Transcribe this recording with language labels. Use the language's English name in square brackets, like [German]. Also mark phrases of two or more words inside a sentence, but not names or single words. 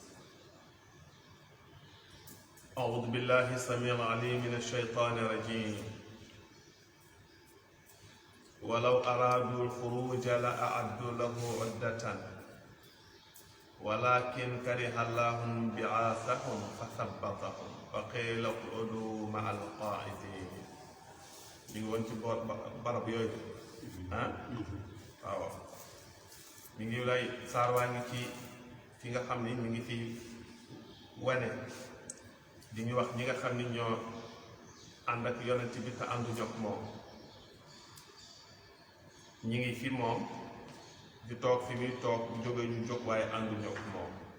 [Arabic] أعوذ بالله السميع العليم من الشيطان الرجيم. ولو أرادوا الخروج لأعدوا له عدة ولكن كره الله بعاثهم فثبطهم وقيل اقعدوا مع القاعدين. [Wolof] ñu ngi woon ci barab yooyu waaw mi ngi lay saar waa ngi ci fi nga xam ni mi ngi fi wane di ñu wax ñi nga xam ni ñoo ànd ak yonent bi te ànduñu ak moom, ñi ngi fi moom di toog fi muy toog bu jógee ñu jóg waaye ànduñu ak moom.